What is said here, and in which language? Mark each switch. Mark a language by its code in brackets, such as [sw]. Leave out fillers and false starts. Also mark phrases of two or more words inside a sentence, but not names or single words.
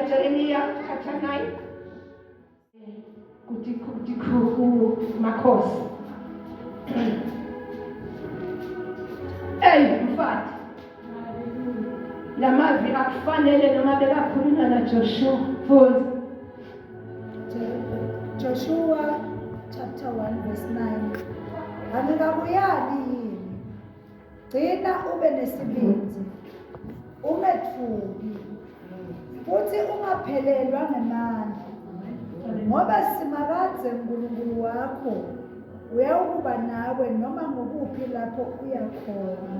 [ss] Jeremiya chapter 9. Kuti Makhosi. Hey, mfati. La mavi akufanele noma bekakhuluma na Joshua. Futhi [en] Joshua chapter 1 verse 9. [ss] Angikabuyali yini? Gcina ube nesibindi. Ungethuki. Futhi ungaphelelwa ngamandla. Ngoba simakadze uNkulunkulu wakho uyawukuba nawe noma ngokuphi lapho uya khona.